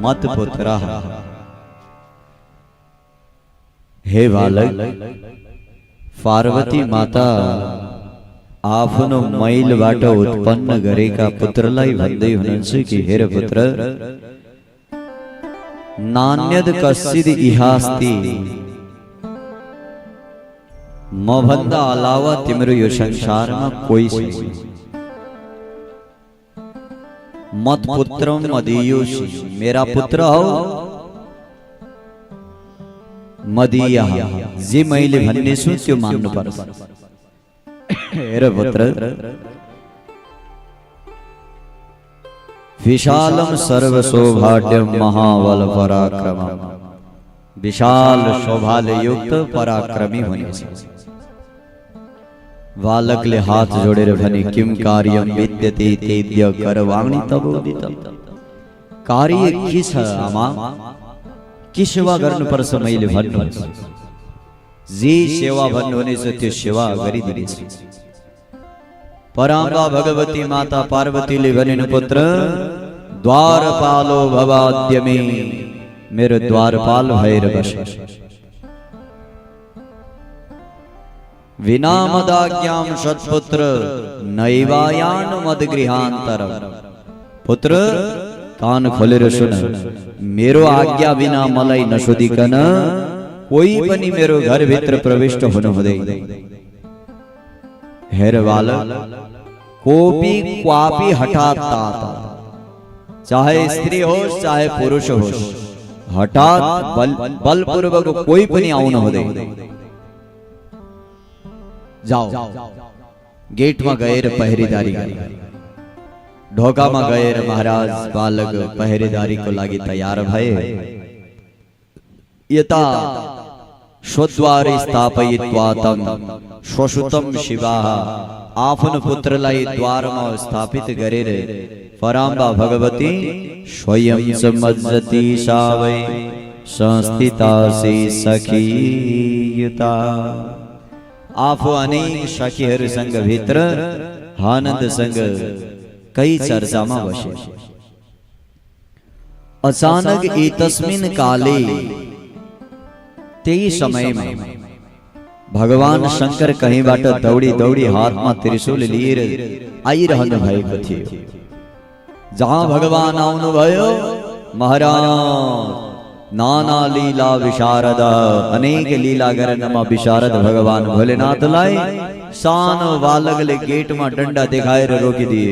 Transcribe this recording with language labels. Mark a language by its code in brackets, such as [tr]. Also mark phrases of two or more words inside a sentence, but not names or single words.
[ne] मत्पुत्रः, हे बालक पार्वती माता आफनो मैल बाट उत्पन्न गरेका पुत्रलाई भन्दै हुनुहुन्छ कि हेर पुत्र, [sa] नान्यद कश्चिद इहास्ति, [ne] म भन्दा अलावा तिम्रो यो संसारमा कोही छैन। [sa] मत पुत्रम मदीयोषि, [ne] मेरा पुत्र हौ, मदीया, जे मैले भन्ने छु त्यो मान्नु पर्छ। हेर पुत्र, [sa] विशालम सर्व सौभाग्यम महाबल पराक्रमम, [ne] विशाल शोभाले युक्त पराक्रमी हुनेछ। बालकले हात जोडेर भने [sa] किम कार्यम विद्यते तेद्य करवाणि तबोदितम, [ne] कार्य के छ आमा, के सेवा गर्नुपर्छ मैले भन्नुहोस्, जे सेवा भन्नुहुनेछ त्यो सेवा गरिदिनेछ। पराम्बा भगवती माता पार्वतीले भनिन् पुत्र, [sa] द्वारपालो भवाद्यमे, [ne] मेरो द्वारपाल भएर बस। [sa] विना मदाज्ञाम सत्पुत्र नैवायान मदगृहान्तरम, [ne] पुत्र कान खोलेर सुन, मेरो आज्ञा बिना मलाई नसोधिकन कोही पनि मेरो घर भित्र प्रविष्ट हुनु हुँदैन। हेर बालक, [sa] कोपी क्वापी हठात तात, [ne] चाहे स्त्री होस् चाहे पुरुष होस्, हठात बलपूर्वक कोही पनि आउनु हुँदैन। जाओ, गेटमा गएर पहरेदारी गरे। ढोकामा गएर महाराज बालक पहरेदारीको लागि तयार भए। [sa] यता स्वद्वारे स्थापयित्वा तं स्वसुतं शिवाः, [ne] आफ्नो पुत्रलाई द्वारमा स्थापित गरेर पराम्बा भगवती [sa] स्वयं समज्जति सा वै संस्थिता से सखीयुता, [ne] आफू अनेक सखीहरूसँग भित्र आनन्दसँग कई चर्चामा बसे। [sa] अचानक एतस्मिन् काले, [ne] त्यही समयमा भगवान शंकर कहीँबाट दौडी दौडी हातमा त्रिशूल लिएर आइरहनु भएको थियो। जहाँ भगवान आउनुभयो, महाराज [sa] नाना लीला विशारद, [ne] अनेक लीला गर्नमा विशारद भगवान भोलेनाथलाई सानो बालकले गेटमा डन्डा देखाएर रोकिदिए।